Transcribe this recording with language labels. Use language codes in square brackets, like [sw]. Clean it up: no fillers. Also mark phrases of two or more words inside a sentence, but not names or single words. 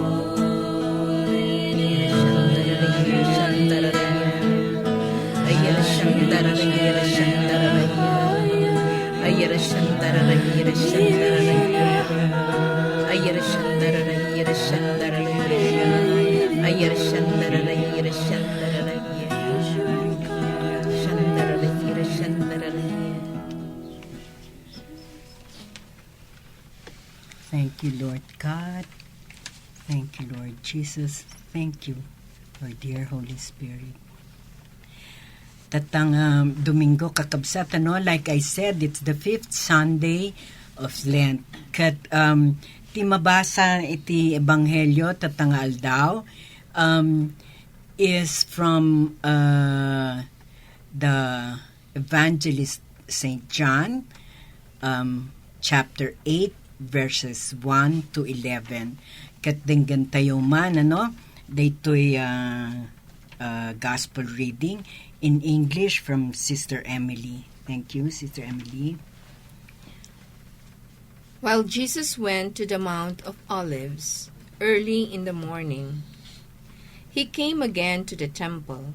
[en] Thank you, Lord God. Thank you, Lord Jesus. Thank you, Lord dear Holy Spirit. [ilo] Tatang Domingo kakabsat, [en] like I said, it's the 5th Sunday of Lent. [ilo] Kat ti mabasa iti Ebanghelyo tatang aldaw [en] is from the Evangelist St. John, chapter 8, verses 1 to 11. [ilo] Kat dinggan tayo man, daytoy [en] gospel reading in English from Sister Emily. Thank you, Sister Emily. While Jesus went to the Mount of Olives early in the morning, he came again to the temple.